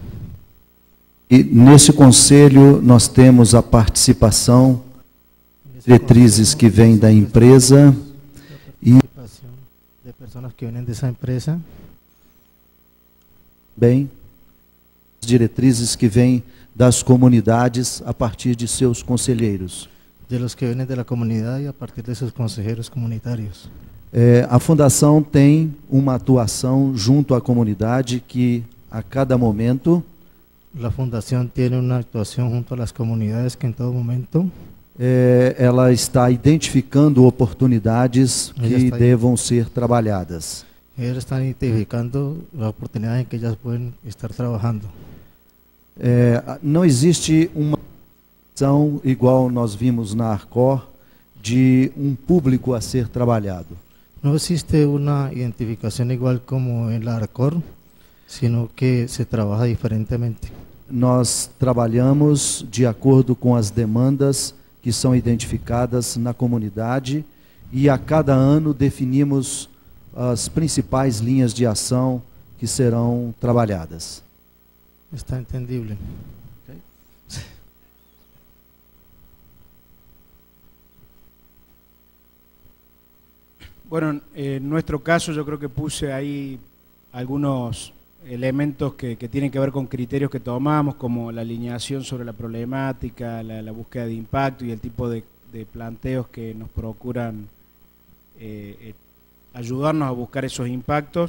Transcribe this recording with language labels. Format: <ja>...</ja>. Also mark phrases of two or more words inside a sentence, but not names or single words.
<pt>E nesse conselho nós temos a participação, diretrizes que vêm da empresa e de pessoas que vêm dessa empresa. Bem, diretrizes que vêm das comunidades a partir de seus conselheiros.</pt> <es>De los que vienen de la comunidad y a partir de sus consejeros comunitarios.</es> <pt>A Fundação tem uma atuação junto à comunidade que, a cada momento,</pt> <es>La fundación tiene una actuación junto a las comunidades que en todo momento</es> <pt>ela está identificando oportunidades que devam ser trabalhadas.</pt> <es>ellos están identificando las oportunidades en que ellas pueden estar trabajando.</es> <pt>Não existe uma ação igual nós vimos na Arcor de um público a ser trabalhado.</pt> <es>No existe una identificación igual como en la Arcor, sino que se trabaja diferentemente.</es> <pt>Nós trabalhamos de acordo com as demandas que são identificadas na comunidade e a cada ano definimos as principais linhas de ação que serão trabalhadas.</pt> <es>Está entendible. Bueno, en nuestro caso yo creo que puse ahí algunos elementos que tienen que ver con criterios que tomamos, como la alineación sobre la problemática, la búsqueda de impacto y el tipo de planteos que nos procuran ayudarnos a buscar esos impactos.</es>